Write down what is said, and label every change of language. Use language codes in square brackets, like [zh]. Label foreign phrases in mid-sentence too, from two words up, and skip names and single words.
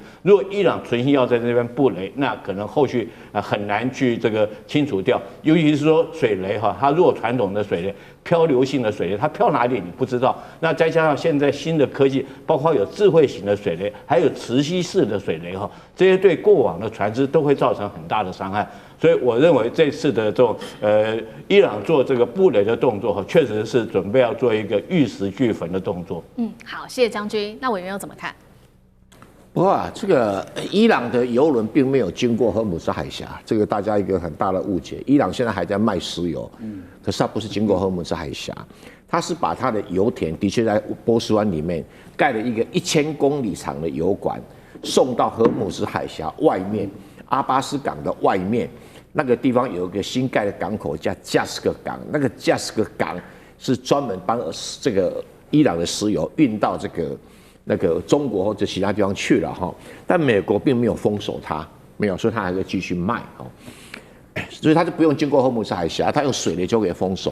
[zh] 如果伊朗存心要在這邊布雷，那可能後續很難去這個清除掉。尤其是說水雷它如果傳統的水雷，漂流性的水雷，它漂哪裡你不知道。那再加上現在新的科技，包括有智慧型的水雷，還有磁吸式的水雷这些对过往的船只都會造成很大的傷害。所以我認為這次的這種伊朗做這個布雷的動作，確實是準備要做一個玉石俱焚的動作。好，謝謝將軍。那委員又怎麼看？不過啊，這個伊朗的油輪並沒有經過荷姆斯海峽，這個大家一個很大的誤解。伊朗現在還在賣石油，可是它不是經過荷姆斯海峽，它是把它的油田的確在波斯灣裡面蓋了一個1000公里長的油管，送到荷姆斯海峽外面阿巴斯港的外面。那個地方有一個新蓋的港口叫加斯克港，那個加斯克港是專門幫這個伊朗的石油運到那個中國或者其他地方去了哈。但美國並沒有封鎖它，沒有，所以它還可以繼續賣哈。所以它就不用經過荷姆斯海峽，它用水雷就可以封鎖。